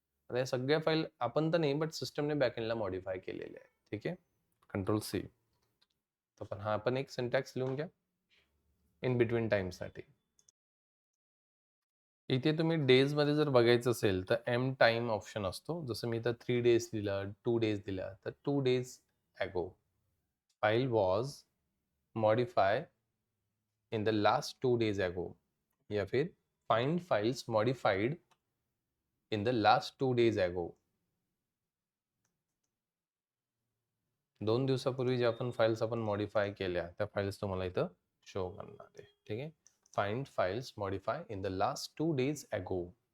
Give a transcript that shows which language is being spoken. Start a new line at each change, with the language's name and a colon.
Marathi: आता या सगळ्या फाईल आपण तर नाही, बट सिस्टमने बॅकएंडला मॉडिफाय केलेले आहे, ठीक आहे. Control C. तर हा पण एक सिंटॅक्स लिहून घ्या इन बिटवीन टाइमसाठी. इथे तुम्ही डेजमध्ये जर बघायचं असेल तर एम टाइम ऑप्शन असतो. जसं मी इथं 3 डेज दिला, 2 डेज दिला, तर
English: 2 days ago file was modify in the last 2 days ago, या फिर find files modified in the last 2 days ago.
Marathi: 2 दिवसापूर्वी ज्या आपण फाइल्स आपण मॉडिफाय केल्या त्या फाइल्स तुम्हाला इथं शो करणार आहे, ठीक आहे.
English: Find files modify in the last 2 days ago.